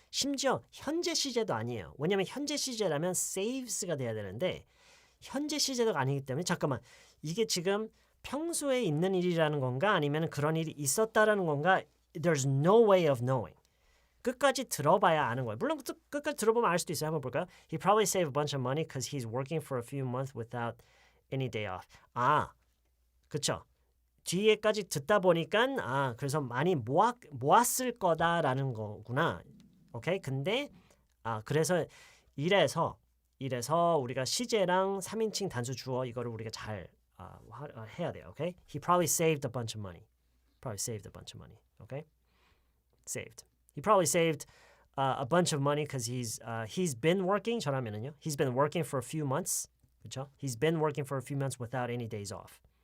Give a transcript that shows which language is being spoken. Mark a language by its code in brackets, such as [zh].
[ko] 심지어 현재 시제도 아니에요. 왜냐하면 현재 시제라면 saves가 돼야 되는데 현재 시제가 아니기 때문에 잠깐만 이게 지금 평소에 있는 일이라는 건가 아니면 그런 일이 있었다라는 건가 there's no way of knowing 끝까지 들어봐야 아는 거예요. 물론 끝까지 들어보면 알 수도 있어요. 한번 볼까요? [en] He probably saved a bunch of money because he's working for a few months without any day off. [ko] 그쵸. 뒤에까지 듣다 보니까 그래서 많이 모았을 거다라는 거구나. 오케이? 근데 그래서 이래서 우리가 시제랑 3인칭 단수 주어 이거를 우리가 잘 해야 돼요. 오케이? [en] He probably saved a bunch of money. Probably saved a bunch of money. Okay? Saved. He probably saved a bunch of money because he's been working. [ko] 저라면은요. [en] He's been working for a few months. [ko] 그렇죠? [en] He's been working for a few months without any days off.